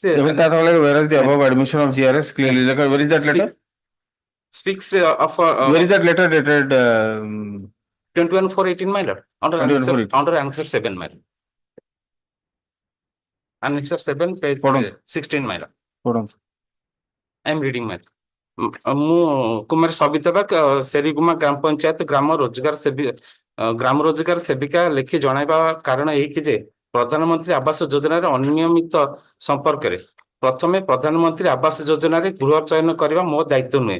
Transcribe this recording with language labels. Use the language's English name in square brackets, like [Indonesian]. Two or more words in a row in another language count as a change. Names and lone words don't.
[English] whereas the above admission of GRS clearly, where is that letter? Speaks of Where is that letter dated? 21/4/18, my lord, under 21/4/18. under Annexure 7, my lord. Annexure 7, page Hold on. 16, my lord. Hold on. I am reading, my lord. [Odia] ମୁଁ କୁମାର ସବିତା ବାଗ ସେରିଗୁମା ଗ୍ରାମ ପଞ୍ଚାୟତ ଗ୍ରାମ ରୋଜଗାର ସେବିକା ଲେଖି ଜଣାଇବା କାରଣ ଏହିକି ଯେ ପ୍ରଧାନମନ୍ତ୍ରୀ ଆବାସ ଯୋଜନାରେ ଅନିୟମିତ ସମ୍ପର୍କରେ ପ୍ରଥମେ ପ୍ରଧାନମନ୍ତ୍ରୀ ଆବାସ ଯୋଜନାରେ ଗୃହ ଚୟନ କରିବା ମୋ ଦାୟିତ୍ୱ ନୁହେଁ।